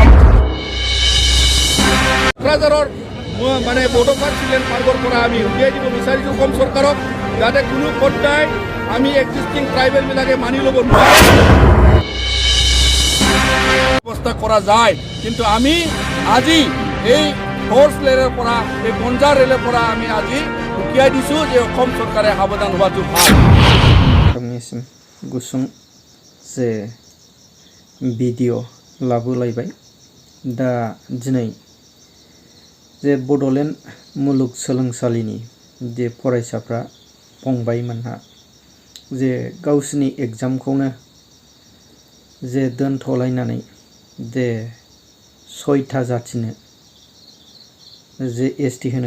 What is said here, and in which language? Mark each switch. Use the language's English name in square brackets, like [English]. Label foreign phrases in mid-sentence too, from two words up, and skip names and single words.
[Assamese] কোকৰাঝাৰৰ মানে বড়োফাৰ চিলেন মাৰ্গৰ পৰা আমি উলিয়াই দিব বিচাৰিছোঁ অসম চৰকাৰক যাতে কোনো পৰ্যায় আমি এক্সিষ্টিং ট্ৰাইবেলবিলাকে মানি ল'ব নোৱাৰে ব্যৱস্থা কৰা যায় কিন্তু আমি আজি এই ফ'ৰ্চ ৰেলৰ পৰা এই বঞ্জাৰ ৰেলৰ পৰা আমি আজি উলিয়াই দিছোঁ যে অসম চৰকাৰে সাৱধান হোৱাটো ভাল [Bodo] गुसुं जे भिडिअ लाबोलायबाय दा दिनै जे बड'लेण्ड मुलुगसोलोंसालिनि जे फरायसाफ्रा फंबायमोनहा जे गावसिनि एग्जामखौनो जे दोनथ'लायनानै जे 6था जातिनो जे एसटि होनो